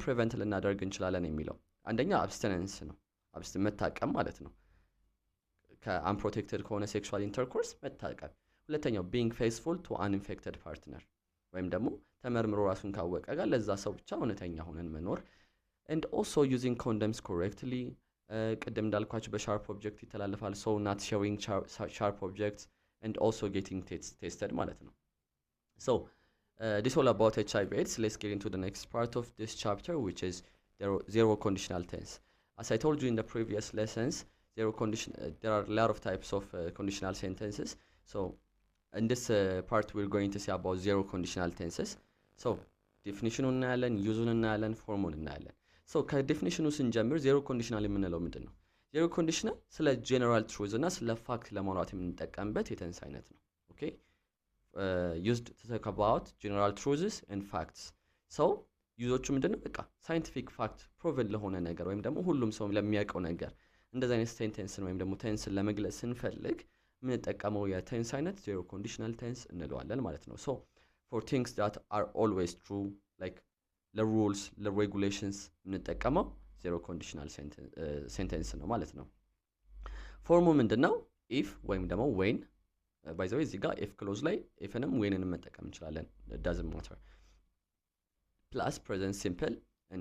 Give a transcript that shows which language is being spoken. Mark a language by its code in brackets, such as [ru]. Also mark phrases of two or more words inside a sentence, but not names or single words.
[am] ፕሪቨንት ልናደርግ እንችላለን የሚለው አንደኛ አብስቲነንስ ነው፣ መታቀም ማለት ነው። ከአንፕሮቴክትድ ከሆነ [en] sexual intercourse [am] መታቀም። ሁለተኛው [en] being faithful to uninfected partner፣ [am] ወይም ደግሞ ተመርምሮ ራሱን ካወቀ ጋር ለዛ ሰው ብቻ እውነተኛ ሆነን መኖር። [en] and also using condoms correctly፣ [am] ቅድም እንዳልኳቸው በሻርፕ ኦብጀክት ይተላለፋል። [en] so not sharing sharp objects and also getting tested [am] ማለት ነው። [en] So this all about HIV AIDS. Let's get into the next part of this chapter, which is zero conditional tense. As I told you in the previous lessons, there are a lot of types of conditional sentences. So in this part we're going to see about zero conditional tenses. So definition [am] እናያለን፣ ዩዙን እናያለን፣ ፎርሙን እናያለን። So ከዴፊኒሽኑ ስንጀምር [en] zero conditional [am] የምንለው ምንድን ነው? [en] zero conditional [am] ስለ [en] general truth [am] እና ስለ ፋክት ለማውራት የምንጠቀምበት የቴንስ አይነት ነው። [en] Okay used to talk about general truths and facts. [am] So ዩዞቹ ምንድነው? በቃ [en] scientific fact proven [am] ለሆነ ነገር ወይም ደግሞ ሁሉም ሰው ለሚያውቀው ነገር እንደዚህ አይነት ሴንቴንስን ወይም ደግሞ ቴንስን ለመግለጽ ስንፈልግ የምንጠቀመው የቴንስ አይነት [en] zero conditional tense [am] እንለዋለን ማለት ነው። [en] So for things that are always true, like [am] ለሩልስ ለሬጉሌሽንስ የምንጠቀመው [en] zero conditional sentence [am] ነው ማለት ነው። ፎርሙ ምንድነው? [en] ኢፍ [am] ወይም ደግሞ [en] when. By the way [am] እዚህ ጋር [en] if clause [am] ላይ ኢፍንም ዌንንም መጠቀም እንችላለን። [en] doesn't matter. plus present simple and